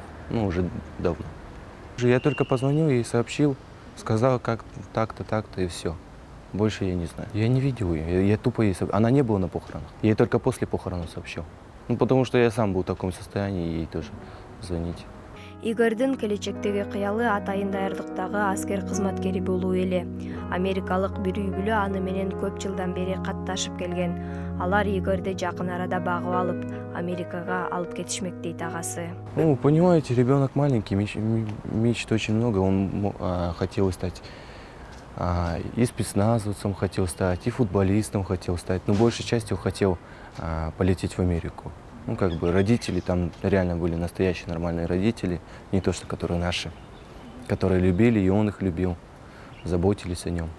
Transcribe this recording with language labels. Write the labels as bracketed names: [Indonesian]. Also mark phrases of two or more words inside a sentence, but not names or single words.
[Russian] Ну, уже давно. Я только позвонил ей, сообщил, сказал, как так-то, так-то, и все. Больше я не знаю. Я не видел ее, я тупо ей сообщил. Она не была на похоронах. Я ей только после похорон сообщил. Ну, потому что я сам был в таком состоянии, ей тоже звонить. [Kyrgyz] Игордун келечектеги кыялы атайын даярдыктагы аскер кызматкери болуу эле. Америкалык бир үй бүлө аны менен көп жылдан бери катташып келген. Алар Игорду жакын арада багып алып, Америкага алып кетишмек дейт агасы. [Russian] Ну, понимаете, ребенок маленький, мечт очень много. Он хотел стать и спецназовцем хотел стать, и футболистом хотел стать. Но большей частью хотел полететь в Америку. Ну, как бы родители там реально были настоящие нормальные родители, не то что которые наши, которые любили, и он их любил, заботились о нем.